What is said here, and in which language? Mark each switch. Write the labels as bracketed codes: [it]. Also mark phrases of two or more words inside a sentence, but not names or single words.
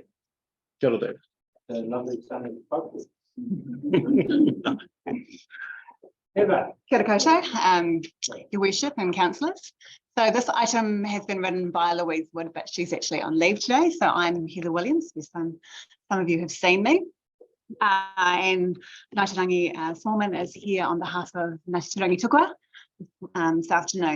[mi] Kia ora, Dave. [en] The lovely sunny focus. Eva. [mi] Kia ora koutou, [en] Your Worship and councillors. So this item has been written by Louise Wood, but she's actually on leave today. So I'm Heather Williams, who some of you have seen me. And Turangi Smallman is here on behalf of Turangi-Tongariro this afternoon.